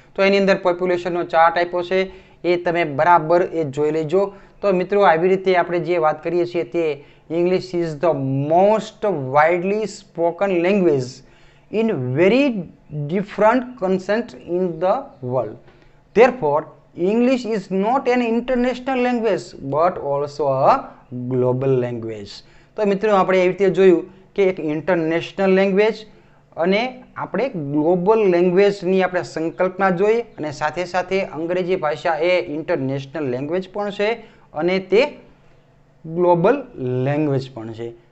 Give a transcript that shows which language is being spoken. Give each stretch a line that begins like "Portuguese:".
Gujarati: તો એની અંદર પોપ્યુલેશનનો ચાર્ટ આપ્યો છે, એ તમે બરાબર એ જોઈ લેજો. તો મિત્રો આવી રીતે આપણે જે વાત કરીએ છીએ તે
English: English is the most widely spoken language in very different content in the world. Therefore, English is not an international language but also a global language.
Gujarati: તો મિત્રો આપણે એવી રીતે જોયું કે એક ઇન્ટરનેશનલ લેંગ્વેજ અને આપણે ગ્લોબલ લેંગ્વેજની આપણે સંકલ્પના જોઈ, અને સાથે સાથે અંગ્રેજી ભાષા એ ઇન્ટરનેશનલ લેંગ્વેજ પણ છે અને તે ગ્લોબલ લેંગ્વેજ પણ છે.